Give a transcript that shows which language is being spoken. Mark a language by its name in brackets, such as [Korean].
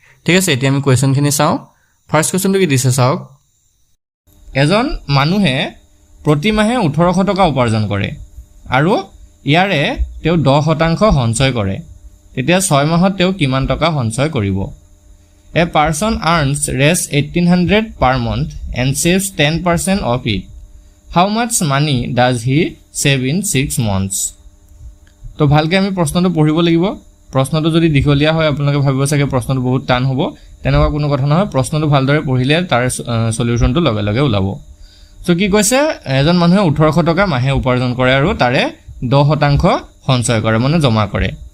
[Assamese] ঠিক আছে, এতিয়া আমি কুৱেশ্যনখিনি চাওঁ। ফাৰ্ষ্ট কুৱেশ্যনটো কি দিছে চাওক। এজন মানুহে প্ৰতি মাহে 1800 টকা উপাৰ্জন কৰে আৰু ইয়াৰে তেওঁ 10% সঞ্চয় কৰে, তেতিয়া 6 মাহত তেওঁ কিমান টকা সঞ্চয় কৰিব? [English] A person earns $1800 per month and saves 10% of it. How much money does he save in 6 months? [Assamese] তো ভালকৈ আমি প্ৰশ্নটো পঢ়িব লাগিব। প্ৰশ্নটো যদি দীঘলীয়া হয় আপোনালোকে ভাবিব চাগে প্ৰশ্নটো বহুত টান হ'ব, তেনেকুৱা কোনো কথা নহয়। প্ৰশ্নটো ভালদৰে পঢ়িলে তাৰ সলিউশনটো লগে লগে ওলাব। সো কি কৈছে, এজন মানুহে 1800 টকা মাহে উপাৰ্জন কৰে আৰু তাৰে 10% সঞ্চয় কৰে, মানে জমা কৰে।